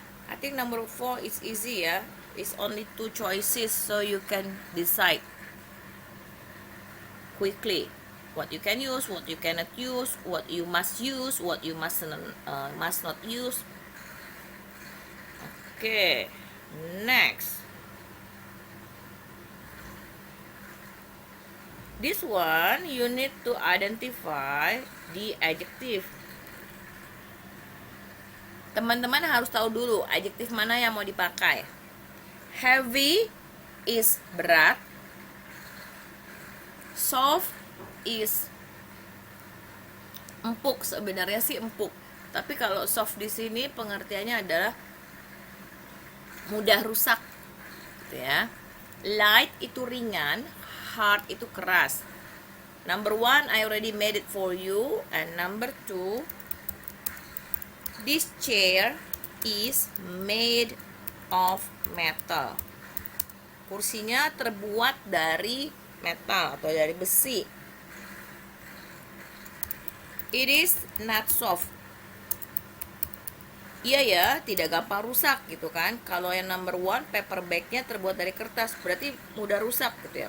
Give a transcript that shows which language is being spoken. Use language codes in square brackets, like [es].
[en] I think number 4 is easy ya. It's only 2 choices, so you can decide quickly what you can use, what you cannot use, what you must use, what you must not use. Okay, next. This one, you need to identify the adjective. [id] Teman-teman harus tahu dulu adjektif mana yang mau dipakai. Heavy is berat. [en] Soft is empuk. [id] Sebenarnya sih empuk. Tapi kalau soft di sini pengertiannya adalah mudah rusak, gitu ya. Light itu ringan. Hard itu keras. [en] Number 1, I already made it for you. And number 2, this chair is made of metal. [id] Kursinya terbuat dari metal atau dari besi. [en] It is not soft. [id] Iya ya, tidak gampang rusak gitu kan. Kalau yang number one, paper bagnya terbuat dari kertas, berarti mudah rusak gitu ya.